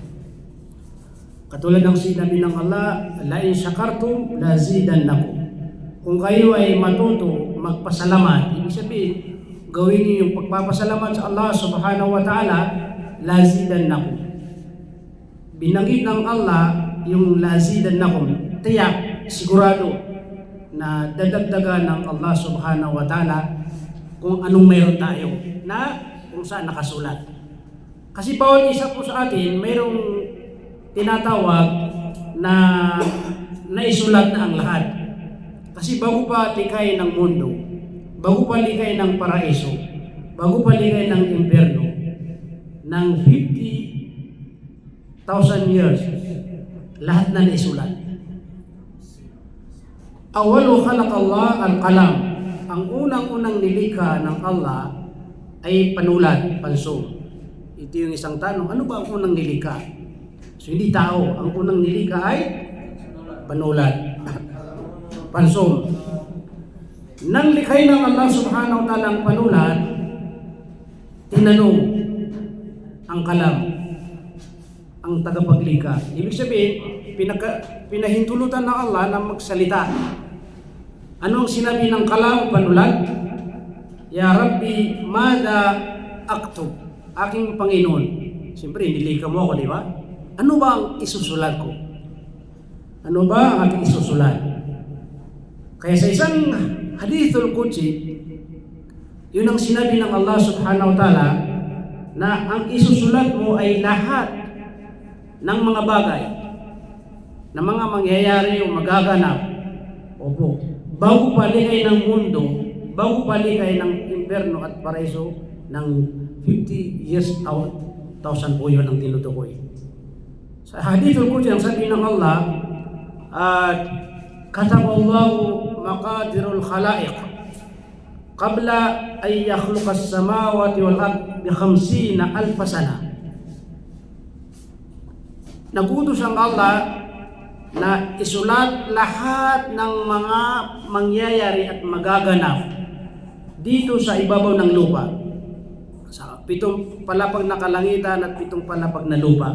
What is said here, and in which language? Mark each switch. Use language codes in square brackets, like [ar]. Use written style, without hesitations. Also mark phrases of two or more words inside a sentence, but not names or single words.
[tl] Katulad ng sinabi ng Allah, [ar] لئن شكرتم لأزيدنكم. [tl] Kung kayo ay matuto magpasalamat, ibig sabihin, gawin niyo yung pagpapasalamat sa Allah [ar] سبحانه وتعالى, [tl] lazidannakum. Binanggit ng Allah yung lazidannakum, tiyak, sigurado na dadagdagan ng Allah [ar] سبحانه وتعالى [tl] kung anong mayroon tayo na kung saan nakasulat. Kasi bawat isa po sa atin mayroong tinatawag na naisulat na ang lahat. Kasi bago pa likhain ng mundo, bago pa likhain ng paraiso, bago pa likhain ng impyerno, ng 50,000 years, lahat na naisulat. [ar] أول خلق الله القلم. [tl] Ang unang-unang nilikha ng Allah ay panulat, pansong. Ito yung isang tanong, ano ba ang unang nilikha? So hindi tao, ang unang nilikha ay panulat, pansong. Nang likhay ng Allah [ar] سبحانه وتعالى [tl] ang panulat, tinanong ang kalam, ang tagapaglikha. Ibig sabihin, pinahintulutan ng Allah na magsalita. Ano ang sinabi ng kalam, panulat? [ar] يا رب، ماذا أكتب? [tl] Aking Panginoon. Siyempre, nilikha mo ako, di ba? Ano ba ang isusulat ko? Ano ba ang aking isusulat? Kaya sa isang [ar] الحديث القدسي, [tl] yun ang sinabi ng Allah [ar] سبحانه وتعالى [tl] na ang isusulat mo ay lahat ng mga bagay na mga mangyayari o magaganap. Opo. Bago palikay ng mundo, bago palikay ng impyerno at paraiso ng 50 years out, 1,000 po yun ang tinutukoy. [ar] Sa الحديث القدسي [tl] ang sabi ng Allah, at [ar] كتب الله مقادير الخلائق قبل أن يخلق السماوات والأرض ب 50,000 سنة. [tl] Nagutos ang Allah na isulat lahat ng mga mangyayari at magaganap dito sa ibabaw ng lupa. Sa 7 palapag na kalangitan at 7 palapag na lupa.